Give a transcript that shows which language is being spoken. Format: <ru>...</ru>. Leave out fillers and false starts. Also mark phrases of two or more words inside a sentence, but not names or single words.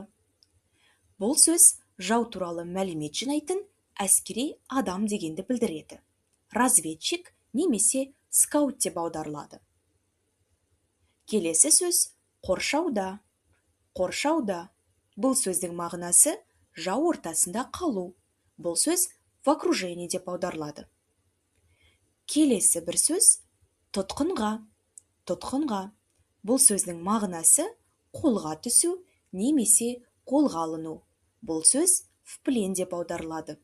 <kk>Бұл сөз жау туралы мәлімет жинайтын әскери адам дегенді білдіреді. Разведчик немесе скаут деп аударылады. Келесі сөз қоршауда. Қоршауда. Бұл сөздің мағынасы жау ортасында қалу. Бұл сөз</kk> <ru>в окружении</ru> <kk>деп аударылады. Келесі бір сөз тұтқынға. Тұтқынға. Бұл сөздің мағынасы қолға түсу немесе қолға алыну. Бұл сөз</kk> <ru>в плен</ru> <kk>деп аударылады.</kk>